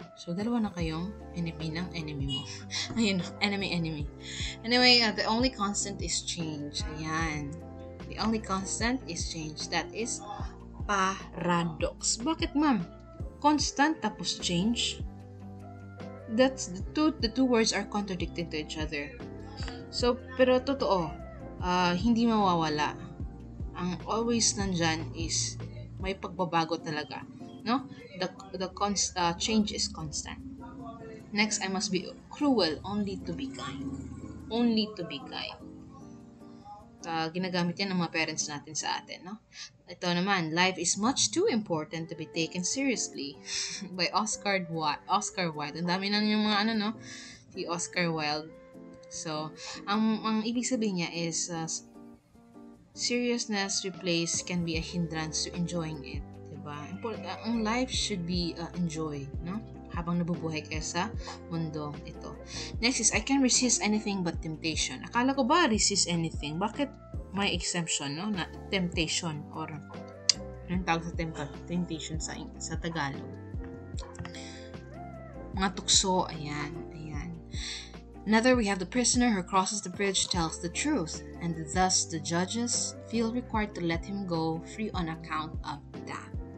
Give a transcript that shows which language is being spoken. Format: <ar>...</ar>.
<tl>So, dalawa na kayong enemy ng enemy mo. Ayun, enemy.</tl> <en>Anyway, the only constant is change. Ayan. The only constant is change. That is paradox.</en> <tl>Bakit, ma'am?</tl> <en>Constant tapos change? That's the two words are contradicting to each other.</en> <tl>So, pero totoo, hindi mawawala. Ang always nandyan is may pagbabago talaga, no?</tl> <en>The change is constant. Next, I must be cruel only to be kind. Only to be kind.</en> <tl>Ginagamit yan ng mga parents natin sa atin, no? Ito naman,</tl> <en>life is much too important to be taken seriously by Oscar Wilde.</en> <tl>Ang dami na yung mga no? Si Oscar Wilde. So, ang ibig sabihin niya is</tl> <en>seriousness replaced can be a hindrance to enjoying it,</en> <tl>diba? Ang life should be enjoy, no? Habang nabubuhay kayo sa mundo ito.</tl> <en>Next is, I can resist anything but temptation.</en> <tl>Akala ko ba</tl> <en>resist anything?</en> <tl>Bakit may exemption, no? Na temptation or anong tawag sa temptation sa Tagalog? Mga tukso, ayan.</tl> <en>Another, we have the prisoner who crosses the bridge tells the truth, and thus the judges feel required to let him go free on account of that.</en>